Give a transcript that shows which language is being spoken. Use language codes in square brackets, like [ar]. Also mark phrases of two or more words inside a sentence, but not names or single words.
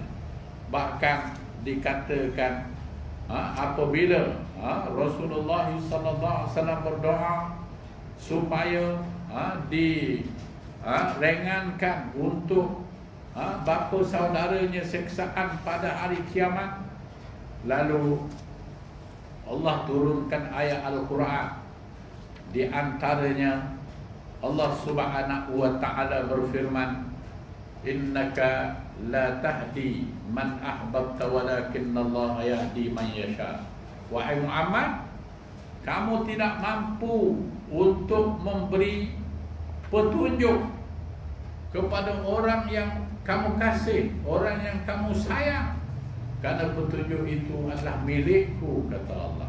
[ms] Bahkan dikatakan apabila Rasulullah SAW berdoa supaya ringankan untuk bapa saudaranya seksaan pada hari kiamat, lalu Allah turunkan ayat Al-Quran. Di antaranya Allah [ar] سبحانه وتعالى [ms] berfirman, [ar] إنك لا تهدي من أحببت ولكن الله يهدي من يشاء. [ms] Wahai Muhammad, kamu tidak mampu untuk memberi petunjuk kepada orang yang kamu kasih, orang yang kamu sayang, karena petunjuk itu adalah milikku, kata Allah.